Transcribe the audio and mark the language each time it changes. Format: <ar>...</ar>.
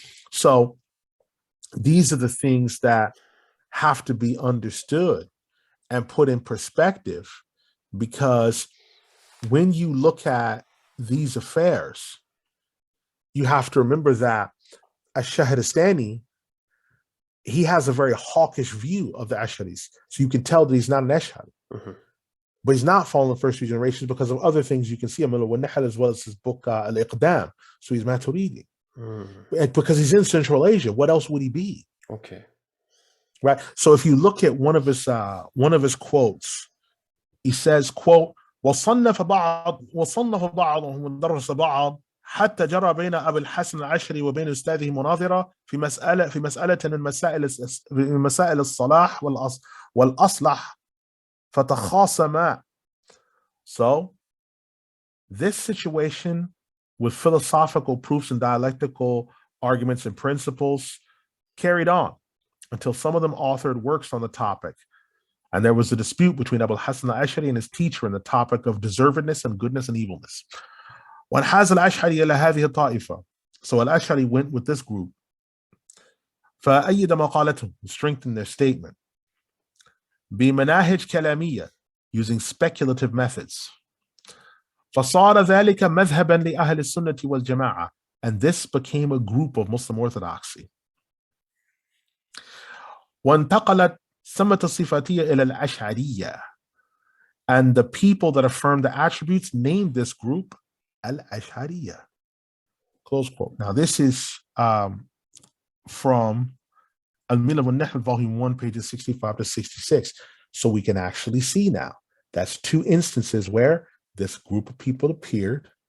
<en>So these are the things that have to be understood and put in perspective, because when you look at these affairs, you have to remember that Ash-Shahristani, he has a very hawkish view of the Ash'aris. So you can tell that he's not an Ash'ari. But he's not following the first 2 generations because of other things you can see him in as well as his book Al-Iqdam. So he's Maturidi. And because he's in Central Asia, what else would he be? Okay. Right. So if you look at one of his quotes, he says, quote,</en> <ar>وصنف بعضهم ودرس بعض حتى جرى بين أبي الحسن العشري وبين أستاذه مناظرة في مسألة من مسائل الصلاح والأصلح فتخاصما.</ar> <en>So this situation with philosophical proofs and dialectical arguments and principles carried on. until some of them authored works on the topic. And there was a dispute between Abu Hasan Al-Ash'ari and his teacher on the topic of deservedness and goodness and evilness.</en> <ar>وانحاز الأشعري إلى هذه الطائفة.</ar> <en>So Al-Ash'ari went with this group.</en> <ar>فأيد مقالتهم,</ar> <en>strengthened their statement.</en> <ar>بمناهج كلامية,</ar> <en>using speculative methods.</en> <ar>فصار ذلك مذهبا لأهل السنة والجماعة.</ar> <en>And this became a group of Muslim orthodoxy.</en> <ar>وانتقلت سمة الصفاتية إلى الأشعرية.</ar> <en>And the people that affirm the attributes named this group Al-Ash'ariyah. Close quote. Now this is from Al-Milal wal-Nahl, volume 1, pages 65 to 66. So we can actually see now. That's two instances where this group of people appeared.</en>